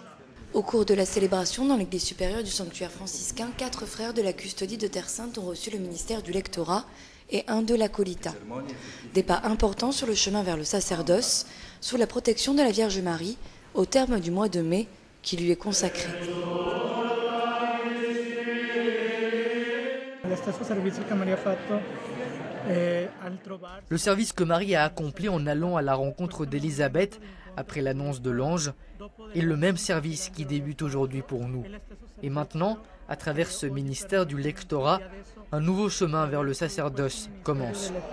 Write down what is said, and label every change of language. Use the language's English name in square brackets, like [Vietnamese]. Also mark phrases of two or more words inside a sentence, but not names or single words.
[French] Au cours de la célébration dans l'église supérieure du sanctuaire franciscain, 4 frères de la custodie de Terre Sainte ont reçu le ministère du lectorat et un de l'acolytat. Des pas importants sur le chemin vers le sacerdoce, sous la protection de la Vierge Marie, au terme du mois de mai qui lui est consacré. [Italian] Lo stesso servizio che Maria ha fatto [French] Le service que Marie a accompli en allant à la rencontre d'Élisabeth après l'annonce de l'ange est le même service qui débute aujourd'hui pour nous. Et maintenant, à travers ce ministère du lectorat, un nouveau chemin vers le sacerdoce commence.